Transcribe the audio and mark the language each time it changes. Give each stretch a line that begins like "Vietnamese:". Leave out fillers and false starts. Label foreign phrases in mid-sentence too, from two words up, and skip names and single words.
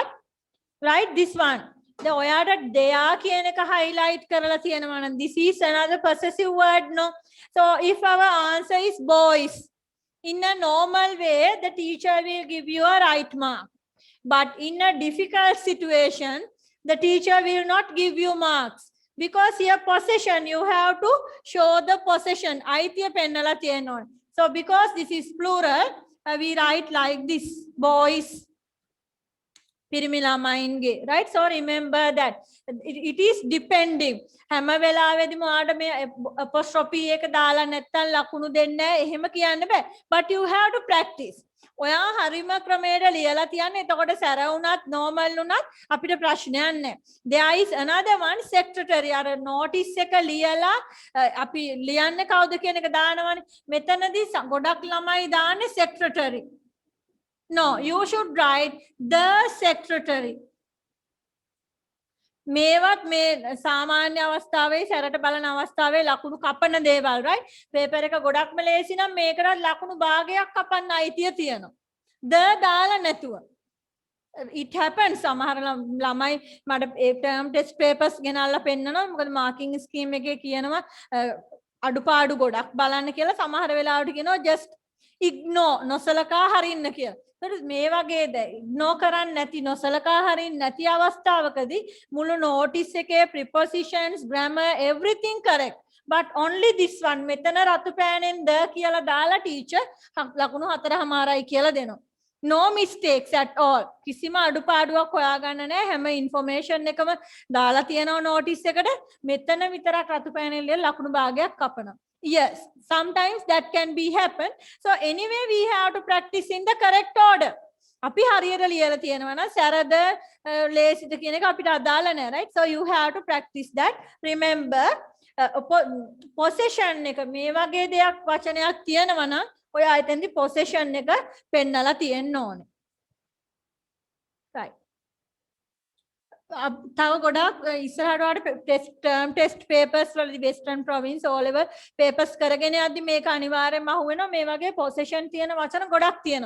English: Right, this one. The ඔයාට they are
Sinhala: කියන එක highlight කරලා තියෙනවා නම්
English: this is another possessive word, no? So if our answer is boys, in a normal way the teacher will give you a right mark. But in a difficult situation, the teacher will not give you marks. Because here possession, you have to show the possession.
Sinhala: අයිතිය පෙන්නලා තියෙනවා.
English: So because this is plural, we write like this, boys.
Sinhala: පිරිමි ළමයින්ගේ,
English: right? So remember that it is depending.
Sinhala: හැම වෙලාවෙදිම ඔයාලට මේ apostrophe එක දාලා නැත්තම් ලකුණු දෙන්නේ නැහැ. එහෙම කියන්න බෑ.
English: But you have to practice.
Sinhala: ඔයා හරිම ක්‍රමයට ලියලා තියන්නේ. එතකොට සැර වුණත් normal වුණත් අපිට ප්‍රශ්නයක් නැහැ.
English: There is another one, secretary.
Sinhala: අර notice එක ලියලා අපි ලියන්නේ කවුද කියන එක දානවනේ. මෙතනදී ගොඩක් ළමයි දාන්නේ secretary.
English: No, you should write the secretary.
Sinhala: මේවත් මේ සාමාන්‍ය අවස්ථාවේ සැරට බලන අවස්ථාවේ ලකුණු කපන දේවල් right පේපර් එක ගොඩක්ම ලේසි නම් මේකටත් ලකුණු භාගයක් කපන්න අයිතිය තියෙනවා දාලා නැතුව
English: it happens
Sinhala: සමහර ළමයි මට ඒ
English: term test papers
Sinhala: ගෙනල්ලා පෙන්නනවා මොකද
English: marking scheme
Sinhala: එකේ කියනවා අඩුපාඩු ගොඩක් බලන්න කියලා සමහර වෙලාවට කියනවා
English: just ignore
Sinhala: නොසලකා හරින්න කියලා. ඒත් මේ වගේ ignore කරන්නේ නැති නොසලකා හරින්න නැති අවස්ථාවකදී මුළු notice එකේ
English: prepositions grammar everything correct but only this one
Sinhala: මෙතන රතු පෑනෙන් ද කියලා දාලා teacher ලකුණු 4.5යි කියලා දෙනවා.
English: No mistakes at all.
Sinhala: කිසිම අඩුපාඩුවක් හොයාගන්න නැහැ. හැම information එකම දාලා තියෙනවා notice එකට. මෙතන විතරක් රතු පෑනෙන් ලකුණු භාගයක් කපනවා.
English: Yes, sometimes that can be happen. So anyway we have to practice in the correct order.
Sinhala: අපි හරියට ලියලා තියෙනවා නම් සරද ලේසිද කියන එක අපිට අදාළ නැහැ right.
English: So you have to practice that. Remember possession
Sinhala: එක මේ වගේ දෙයක් වචනයක් තියෙනවා නම් ඔය ආයතෙන්දි possession එක පෙන්නලා තියෙන්න ඕනේ.
English: right.
Sinhala: තව ගොඩක් ඉස්සරහට
English: test papers
Sinhala: වලදී
English: Western Province O level papers
Sinhala: කරගෙන යද්දි මේක අනිවාර්යයෙන්ම අහුවෙනවා මේ වගේ පොසෙෂන් තියෙන වචන ගොඩක් තියෙනවා.